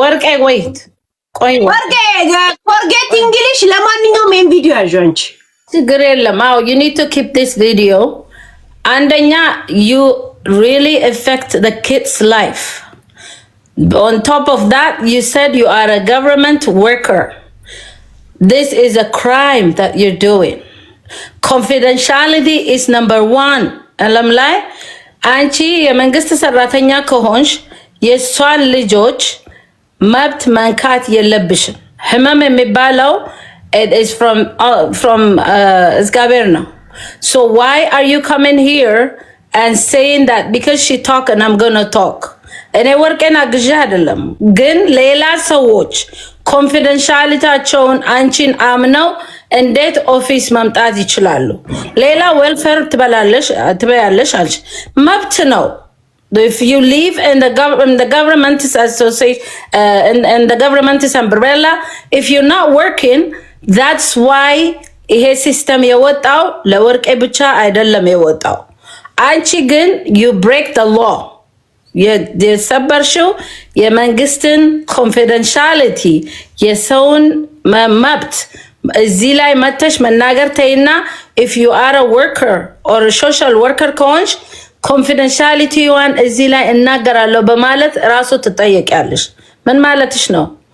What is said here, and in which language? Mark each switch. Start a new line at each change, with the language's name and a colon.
Amharic: ፎርጌት እንግሊሽ። ለማንኛውም ይሄን ቪዲዮ ያዥው አንቺ ችግር የለም። አዎ
English: you need to keep this video.
Amharic: አንደኛ
English: you really affect the kids life. On top of that, you said you are a government worker. This is a crime that you're doing. Confidentiality is number 1.
Amharic: አለም ላይ አንቺ የመንግስት ሰራተኛ ከሆንሽ የሷን ልጆች መብት መንካት የለብሽም። ህመም የሚባለው
English: it is from
Amharic: እግዚአብሔር ነው.
English: So why are you coming here and saying that because she talk and I'm gonna talk?
Amharic: እኔ ወርቄን አግዣ አይደለም፣ ግን ሌላ ሰዎች ኮንፊደንሻሊቲያቸውን አንቺን አምነው እንዴት ኦፊስ መምጣት ይችላሉ? ሌላ ዌልፌር ትበያለሽ አልሽ፣ መብት ነው።
English: If you live in the government's association in the government's umbrella, if you're not working, that's why
Amharic: ይሄ ሲስተም የወጣው ለወርቄ ብቻ አይደለም የወጣው። አንቺ ግን
English: you break the law.
Amharic: የሰበርሽው የመንግስትን ኮንፊደንሻሊቲ የሰውን መብት እዚህ ላይ መተሽ መናገር ተይና
English: if you are a worker or a social worker
Amharic: ከሆንሽ ኮንፊደንሻሊቲዋን እዚህ ላይ እናገራለሁ በማለት ራሱ ትጠየቂያለሽ። ምን ማለትሽ ነው?